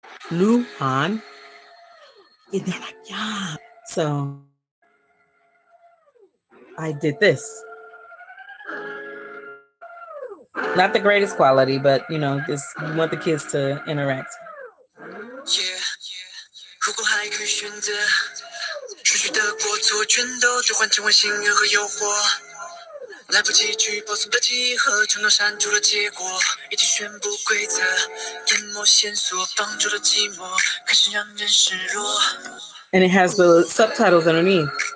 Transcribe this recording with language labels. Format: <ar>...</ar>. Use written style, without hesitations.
<en>Luhan. And they're like, yeah. So I did this. Not the greatest quality, but you want the kids to interact. Yeah.</en> <zh>如果还可以选择，失去的过错全都兑换成为幸运和诱惑。来不及去保存的集合，承诺删除了结果，已经宣布规则，淹没线索，绑住了寂寞，开始让人失落。</zh> <en>And it has the subtitles underneath.</en>